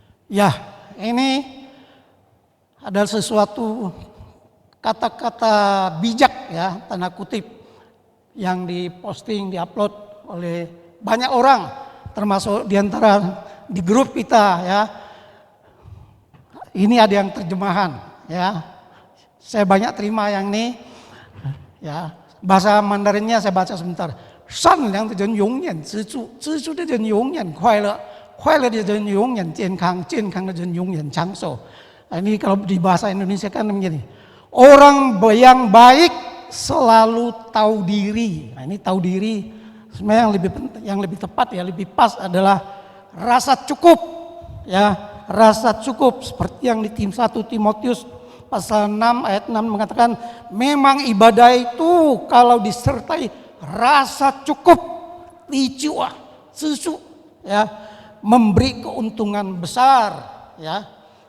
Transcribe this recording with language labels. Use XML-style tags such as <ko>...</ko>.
<id>Ya, ini adalah sesuatu kata-kata bijak, ya, tanda kutip, yang diposting, diupload oleh banyak orang, termasuk diantara di grup kita, ya. Ini ada yang terjemahan, ya. Saya banyak terima yang ini, ya. Bahasa Mandarinnya saya baca sebentar.</id> <zh>善良的人永远知足，知足的人永远快乐，快乐的人永远健康，健康的人永远长寿。</zh> <id>Ini kalau di bahasa Indonesia kan begini. Orang yang baik selalu tahu diri. Nah, ini tahu diri sebenarnya yang lebih tepat, ya, lebih pas adalah rasa cukup, ya, rasa cukup seperti yang di 1 Timotius pasal 6 ayat 6 mengatakan memang ibadah itu kalau disertai rasa cukup, lijua, susu, ya, memberi keuntungan besar, ya.</id>